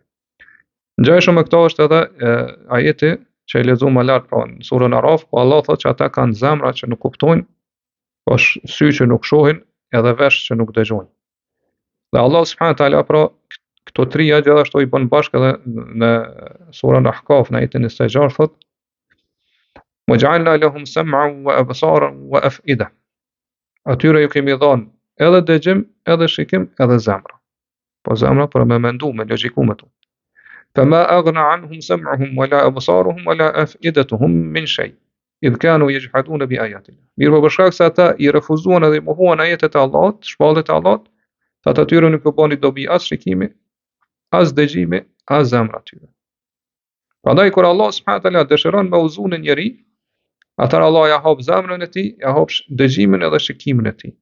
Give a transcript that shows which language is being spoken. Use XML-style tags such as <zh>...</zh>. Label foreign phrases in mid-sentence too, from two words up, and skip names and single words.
<sq>Ngjashëm me këto është edhe ajeti që e lexuam më lart pra në surën Araf, po Allah thotë që ata kanë zemra që nuk kuptojnë, po sy që nuk shohin, edhe vesh që nuk dëgjojnë. Dhe Allah</sq> <ar>سبحانه وتعالى</ar> <sq>pra këto trija gjithashtu i bën bashkë edhe në surën Ahqaf në ajetin 26 thot</sq> <ar>وَجَعَلْنَا لَهُمْ سَمْعًا وَأَبْصَارًا وَأَفْئِدَةً.</ar> <sq>Atyre ju kemi dhënë edhe dëgjim, edhe shikim, edhe zemra. Po zemra për me mendu, me logjiku me tu.</sq> <ar>فَمَا أَغْنَى عَنْهُمْ سَمْعُهُمْ وَلَا أَبْصَارُهُمْ وَلَا أَفْئِدَتُهُمْ مِنْ شَيْءٍ إِذْ كَانُوا يَجْحَدُونَ بِآيَاتِنَا.</ar> <sq>Mirë për shkak se ata i refuzuan edhe i mohuan ajetet e Allahut, shpallët e Allahut, ata atyre nuk u bani dobi as shikimi, as dëgjimi, as zemra atyre. Prandaj kur Allah</sq> <ar>سبحانه وتعالى</ar> <sq>dëshiron me udhëzun e njeri, atëherë Allah ja hap zemrën e tij, ja hap dëgjimin edhe shikimin e tij.</sq>